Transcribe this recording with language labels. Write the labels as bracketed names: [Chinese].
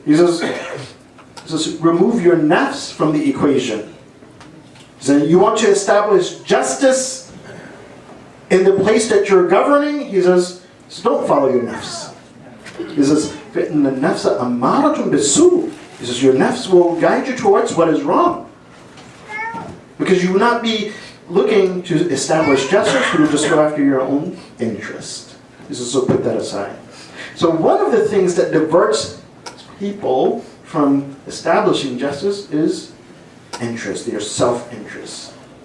[English] He says, remove your nafs from the equation. He said, you want to establish justice in the place that you're governing? He says, don't follow your nafs. He says, [Arabic] فَإِنَّ النَّفْسَ أَمَّارَةٌ بِالسُّوءِ. [English] He says, your nafs will guide you towards what is wrong. Because you will not be looking to establish justice, you will just go after your own interest. He says, so put that aside. So one of the things that diverts people from establishing justice is interest, their self-interest.